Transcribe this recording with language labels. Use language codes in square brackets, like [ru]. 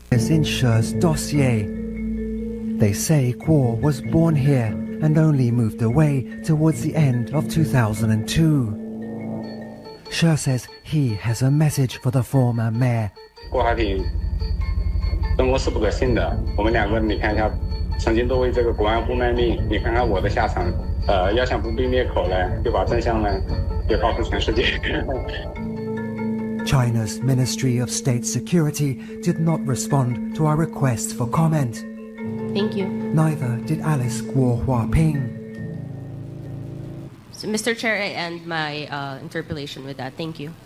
[en] In She's dossier. They say Guo was born here and only moved away towards the end of 2002. She says he has a message for the former mayor. [zh] 郭海挺生活是不可信的。我们两个，你看一下，曾经都为这个国安部卖命，你看看我的下场。要想不被灭口呢，就把真相呢，也告诉全世界。 [en] China's Ministry of State Security did not respond to our request for comment. Thank you. Neither did Alice Guo Huaping. So, Mr. Chair, I end my interpellation with that. Thank you.